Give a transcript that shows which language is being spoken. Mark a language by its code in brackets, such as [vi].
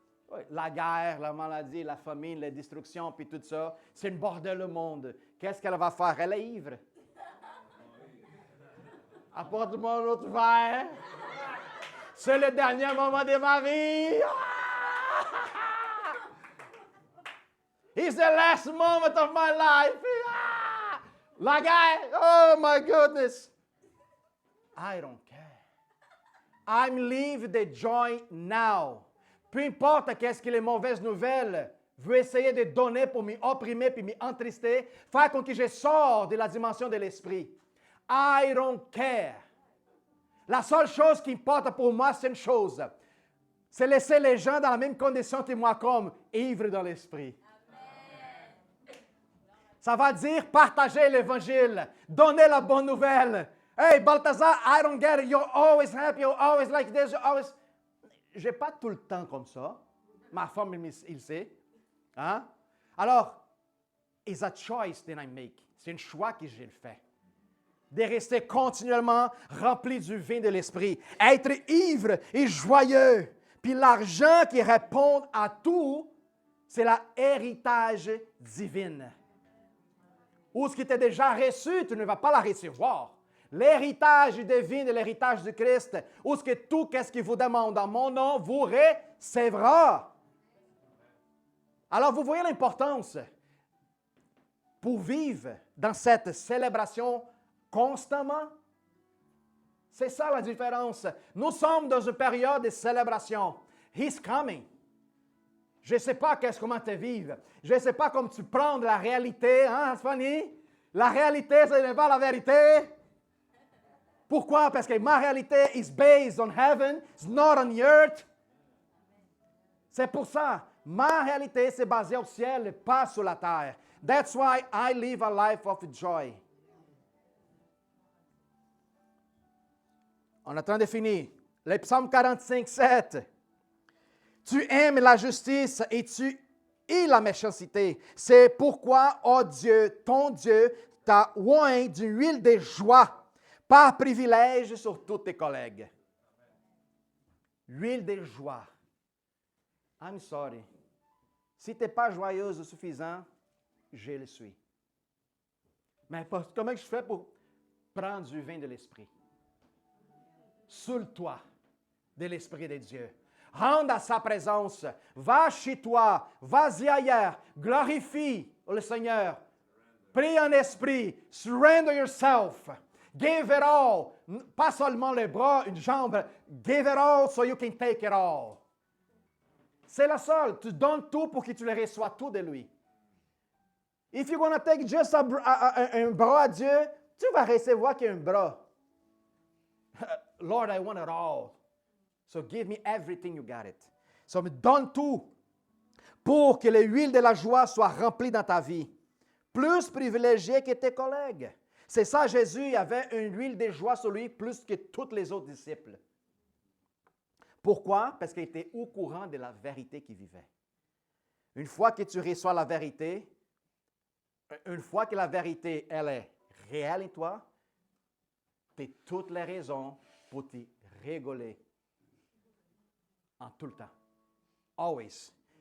[fr] Oui, la guerre, la maladie, la famine, la destruction, puis tout ça, c'est une bordel le monde. Qu'est-ce qu'elle va faire? Elle est ivre. Apporte-moi un autre verre. C'est le dernier moment de ma vie. [en] It's the last moment of my life. [fr] La guerre. [en] Oh my goodness. I don't care. I'm live the joy now. [fr] Peu importe qu'est-ce que les mauvaises nouvelles veulent essayer de donner pour m'opprimer puis m'entrister, faire comme que je sors de la dimension de l'esprit. [en] I don't care. [fr] La seule chose qui importe pour moi, c'est une chose. C'est laisser les gens dans la même condition que moi, comme ivres dans l'esprit. Ça va dire partager l'évangile, donner la bonne nouvelle. [en] Hey, Balthazar, I don't get it. You're always happy. You're always like this. You're always... [fr] Je n'ai pas tout le temps comme ça. Ma femme, il sait. Hein? Alors, [en] it's a choice that I make. [fr] C'est un choix que j'ai fait. De rester continuellement rempli du vin de l'esprit. Être ivre et joyeux. Puis l'argent qui répond à tout, c'est l'héritage divin. Ou ce qui était déjà reçu, tu ne vas pas la recevoir. L'héritage divin et l'héritage du Christ, où ce que tout ce qu'il vous demande en mon nom, vous recevra. Alors, vous voyez l'importance pour vivre dans cette célébration constamment. C'est ça la différence. Nous sommes dans une période de célébration. [en] He's coming. [fr] Je ne sais pas comment tu vives. Je ne sais pas comment tu prends de la réalité. Hein, Fanny? La réalité, ce n'est pas la vérité. Pourquoi? Parce que ma réalité [en] is based on heaven, it's not on the earth. [fr] C'est pour ça, ma réalité, c'est basé au ciel, pas sur la terre. [en] That's why I live a life of joy. [fr] On est en train de finir. Le psaume 45, 7. Tu aimes la justice et tu hais la méchanceté. C'est pourquoi, ô Dieu, ton Dieu, t'a oint d'une huile de joie par privilège sur tous tes collègues. Huile de joie. [en] I'm sorry. [fr] Si tu n'es pas joyeuse o suffisant, je le suis. Mais comment je fais pour prendre du vin de l'Esprit? Saoule-toi de l'Esprit de Dieu. Rende à sa présence. Va chez toi. Vas-y ailleurs. Glorifie le Seigneur. Prie en esprit. [en] Surrender yourself. Give it all. [fr] Pas seulement les bras, une jambe. [en] Give it all so you can take it all. [fr] C'est la seule. Tu donnes tout pour que tu le reçois tout de lui. [en] If you're going to take just [fr] un bras à Dieu, tu vas recevoir qu'un bras. [en] Lord, I want it all. So give me everything, you got it. [fr] So me donne tout pour que l'huile de la joie soit remplie dans ta vie. Plus privilégié que tes collègues. C'est ça, Jésus avait une huile de joie sur lui plus que tous les autres disciples. Pourquoi? Parce qu'il était au courant de la vérité qu'il vivait. Une fois que tu reçois la vérité, une fois que la vérité, elle est réelle en toi, tu as toutes les raisons pour te rigoler en tout le temps. Always.